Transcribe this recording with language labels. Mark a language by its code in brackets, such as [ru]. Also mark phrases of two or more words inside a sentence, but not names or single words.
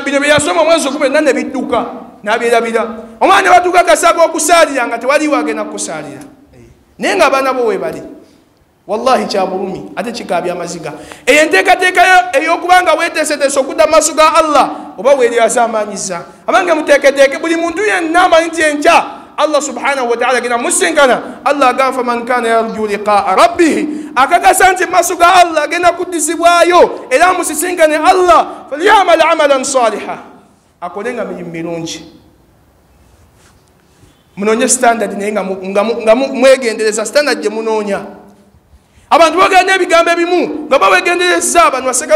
[lg] bino bye yasoma omwezi gumu ne bidduka n'abyerabira omwana ne batuuka akasaga okusaalira nga tewaliwo agenda kukusaalira naye ng'abaana bo webali wallahi kyabulumi ate kikaabya amaziga eyo enteekateeka ey'okubanga weeteeseteese okudda mu maaso ga Allah oba weeryaza amaanyiza abange muteeketeeke buli muntu yenna amanyi nti enkya Allah [ar] سبحانه وتعالى [lg] gina musinkana Allah agamba [ar] فمن كان يرجو لقاء ربه [lg] akakasa nti maaso ga Allah agenda kuddisibwayo era musisinkane Allah [ar] فليعمل عملا صالحا [lg] akolenga mirimu mirungi munoonye standard naye nga mwegendereza standard gye munoonya abantu boogera n'ebigambo ebimu nga bawegendereza abantu basekayo